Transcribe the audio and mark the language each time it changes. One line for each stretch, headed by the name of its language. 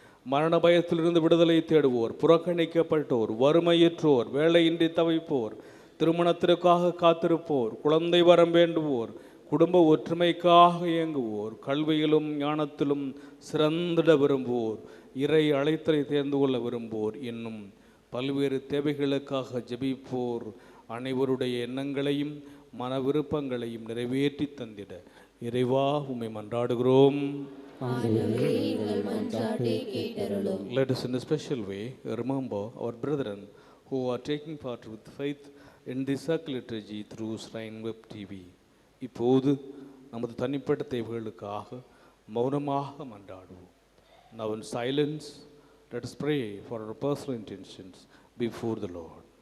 Tamil: மரண பயத்திலிருந்து விடுதலை தேடுவோர், புறக்கணிக்கப்பட்டோர், வறுமையற்றோர், வேலையின்றி தவிப்போர், திருமணத்திற்காக காத்திருப்போர், குழந்தை வரம் வேண்டுவோர், குடும்ப ஒற்றுமைக்காக இயங்குவோர், கல்வியிலும் ஞானத்திலும் சிறந்திட விரும்புவோர், இறை அழைத்தலை தேர்ந்து கொள்ள விரும்புவோர் என்னும் பல்வேறு தேவைகளுக்காக ஜெபிப்போர் அனைவருடைய எண்ணங்களையும் மன விருப்பங்களையும் நிறைவேற்றி தந்திட இறைவா உம்மை மன்றாடுகிறோம்.
English: Let us in a special way remember our brethren who are taking part with faith in the Circle Liturgy through Shrine Web TV.
Tamil: இப்போது நமது தனிப்பட்ட தேவைகளுக்காக மௌனமாக மன்றாடுவோம்.
English: Now in silence, let us pray for our personal intentions before the Lord.